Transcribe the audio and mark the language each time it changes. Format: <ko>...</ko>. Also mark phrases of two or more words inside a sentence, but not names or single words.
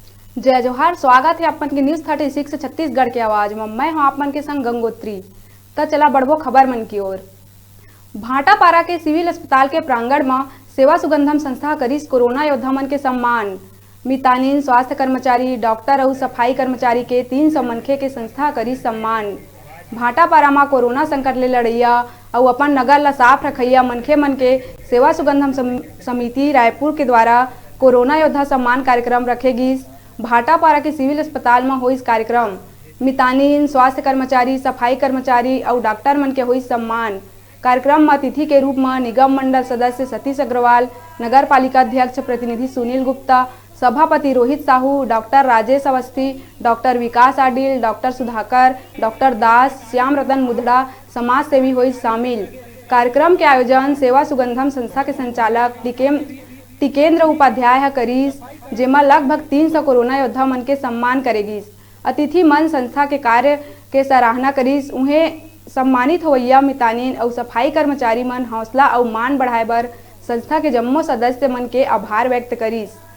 <hne>जय जोहार। स्वागत है अपन के न्यूज 36 छत्तीसगढ़ के आवाज में। मैं हूं आप मन के संग गंगोत्री। तो चला बढ़बो खबर मन की ओर। भाटापारा के सिविल अस्पताल के प्रांगण में सेवा सुगंधम संस्था करीस कोरोना योद्धा मन के सम्मान। मितानिन स्वास्थ्य कर्मचारी, डॉक्टर और सफाई कर्मचारी के 300 मनखे के संस्था करीस सम्मान। भाटापारा में कोरोना संकट ले लड़ैया और अपन नगर ला साफ रखैया मनखे मन के सेवा सुगंधम समिति रायपुर के द्वारा कोरोना योद्धा सम्मान कार्यक्रम रखे गिस। भाटापारा के सिविल अस्पताल में हुई कार्यक्रम। मितानिन स्वास्थ्य कर्मचारी, सफाई कर्मचारी और डॉक्टर मन के हुई सम्मान। कार्यक्रम में अतिथि के रूप में निगम मंडल सदस्य सतीश अग्रवाल, नगर पालिका अध्यक्ष प्रतिनिधि सुनील गुप्ता, सभापति रोहित साहू, डॉक्टर राजेश अवस्थी, डॉक्टर विकास आडिल, डॉक्टर सुधाकर, डॉक्टर दास, श्याम रतन मुदड़ा, समाज सेवी हुई शामिल। कार्यक्रम के आयोजन सेवा सुगंधम संस्था के संचालक टिकेंद्र उपाध्याय करीस, जेमा लगभग 300 कोरोना योद्धा मन के सम्मान करेगिस। अतिथि मन संस्था के कार्य के सराहना करीस। उन्हें सम्मानित होइया मितानिन और सफाई कर्मचारी मन हौसला और मान बढ़ाए बर संस्था के जम्मो सदस्य मन के आभार व्यक्त करीस।</hne>